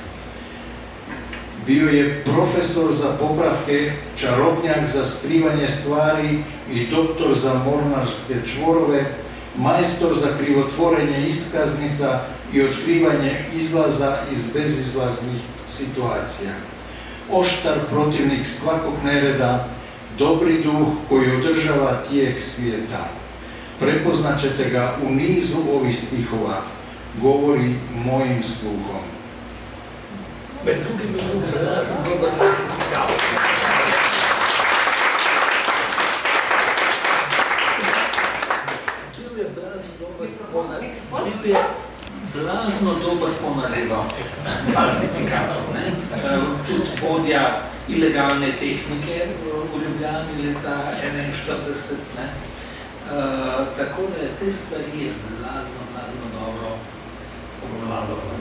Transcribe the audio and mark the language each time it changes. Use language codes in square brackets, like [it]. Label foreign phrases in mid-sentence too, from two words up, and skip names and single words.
[hr] Bio je profesor za popravke, čarobnjak za skrivanje stvari i doktor za mornarske čvorove, majstor za krivotvorenje iskaznica i otkrivanje izlaza iz bezizlaznih situacija. Oštar protivnik svakog nereda, dobri duh koji održava tijek svijeta. Prepoznat ćete ga u nizu ovih stihova, govori mojim sluhom. [sl] Med drugim ja sam dobar falsifikator. Bil je blazno dober ponareval, falsifikator, tudi vodja ilegalne tehnike v Ljubljani leta 1941, tako da je te stvari blazno dobro obvladal.